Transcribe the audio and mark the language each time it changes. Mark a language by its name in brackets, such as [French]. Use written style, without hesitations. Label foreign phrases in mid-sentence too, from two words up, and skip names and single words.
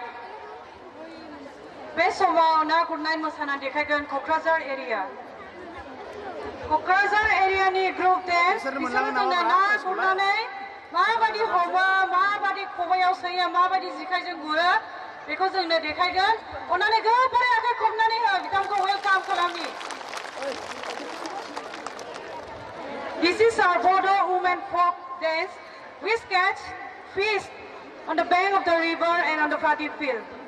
[Bodo] बे समाव ना गुरनाय मोसाना देखायगोन क'क्राझार एरियानि [English] group dance [Bodo] बिसोरो जोंना ना गुरनानै माबायदि हमो माबायदि खबायाव सोयो माबायदि जेखाइजों गुरो बेखौ जोंनो देखायगोन अननानै गोबारै आखाइ खबनानै हो बिथांखौ वेलकाम खालामनि [English] This is our Bodo women folk dance. We catch fish on the bank of the river and on the paddy field.